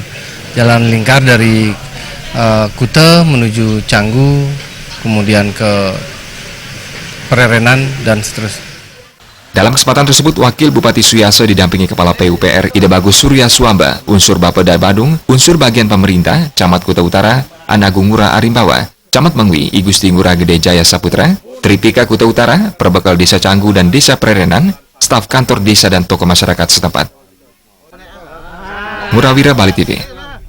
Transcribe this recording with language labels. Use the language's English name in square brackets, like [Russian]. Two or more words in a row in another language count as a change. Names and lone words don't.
[Indonesian] Jalan lingkar dari Kuta menuju Canggu, kemudian ke Prerenan dan seterusnya. Dalam kesempatan tersebut, Wakil Bupati Suyasa didampingi Kepala PUPR Ide Bagus Surya Suamba, unsur Bapeda Badung, unsur bagian pemerintah, Camat Kuta Utara, Anagung Ngurah Arimbawa, Camat Mengwi, Igusti Ngurah Gede Jaya Saputra, Tripika Kuta Utara, Perbekal Desa Canggu dan Desa Prerenan, staf kantor desa dan tokoh masyarakat setempat. Murawira Bali TV.